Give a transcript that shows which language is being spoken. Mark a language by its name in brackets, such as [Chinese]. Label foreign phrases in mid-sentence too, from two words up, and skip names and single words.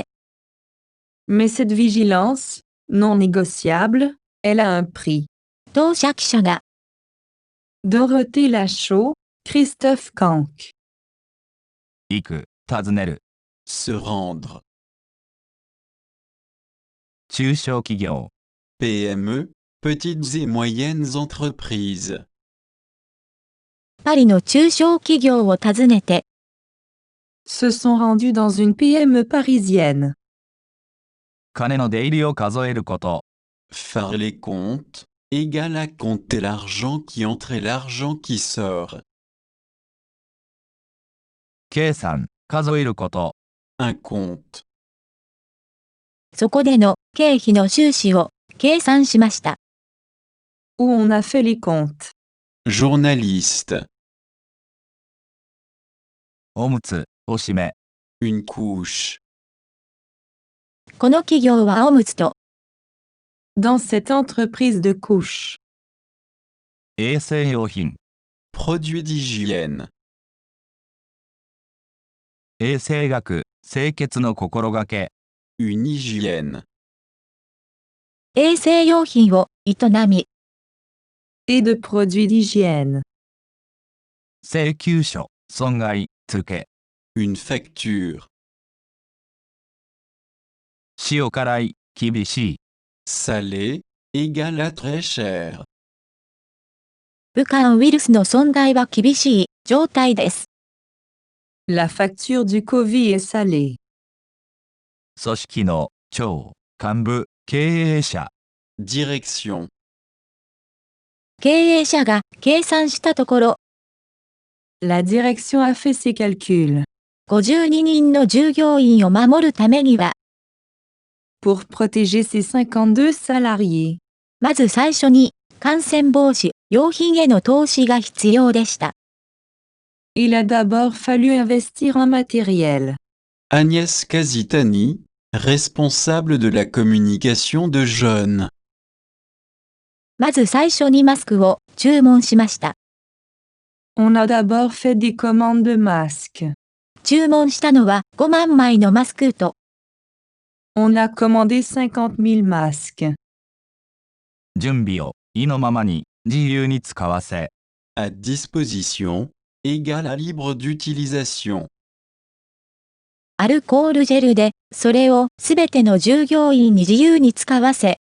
[French] Mais cette vigilance, non négociable, elle a un prix. [Japanese] 当社記者が、 [French] Dorothée Lachaud, Christophe Kank. [Japanese] 行く、訪ねる。 [French] Se rendre. [Japanese] 中小企業。 [French] PME, petites et moyennes entreprises. [Japanese] パリの中小企業を訪ねて、 [French] Se sont rendus dans une PME parisienne. [Japanese] 金の出入りを数えること。 [French] Faire les comptes, égale à compter l'argent qui entre et l'argent qui sort. [Japanese] 計算、数えること。 [French] Un compte. [Japanese] そこでの経費の収支を計算しました。 [French] Où on a fait les comptes. Journaliste. [Japanese] おむつ、おしめ。 [French] Une couche. [Japanese] この企業はおむつと、 [French] Dans cette entreprise de couches. [Japanese] 衛生用品。 [French] Produit d'hygiène. [Japanese] 衛生学、清潔の心がけ。 [French] Une hygiène. [Japanese] 衛生用品を営み、 [French] Et de produits d'hygiène. [Japanese] 請求書、損害、付け。 [French] Une facture. [Japanese] 塩辛い、厳しい。 [French] Salé, égale à très cher. [Japanese] 武漢ウイルスの存在は厳しい状態です。 [French] La facture du Covid est salée. [Japanese] 組織の長、幹部、経営者。 [French] Direction. [Japanese] 経営者が計算したところ、 [French] La direction a fait ses calculs. [Japanese] 52 人の従業員を守るためには、 [French] Pour protéger ses 52 salariés, [Japanese] まず最初に感染防止用品への投資が必要でした。 [French] il a d'abord fallu investir en matériel. Agnès Casitani, responsable de la communication de Jeune. [Japanese] まず最初にマスクを注文しました。 [French] On a d'abord fait des commandes de masques. [Japanese] 注文したのは5万枚のマスクと、 [French] On a commandé 50 000 masques. [Japanese] 準備を意のままに自由に使わせ。 [French] À disposition, égale à libre d'utilisation. [Japanese] アルコールジェルで、それをすべての従業員に自由に使わせ、